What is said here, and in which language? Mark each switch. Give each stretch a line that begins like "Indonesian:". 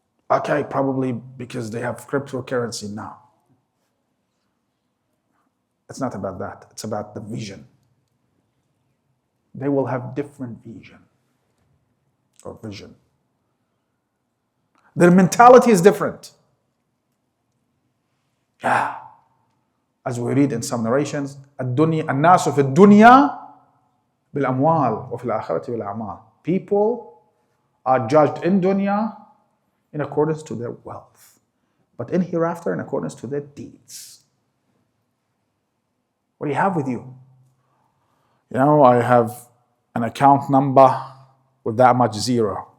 English: Okay, probably because they have cryptocurrency now. It's not about that. It's about the vision. They will have different vision or vision. Their mentality is different. Yeah. As we read in some narrations,
Arabic: الناس في الدنيا بالأموال وفي الآخرة بالأعمال.
English: People are judged in dunya in accordance to their wealth, but in hereafter in accordance to their deeds. What do you have with you? You know, I have an account number with that much zero.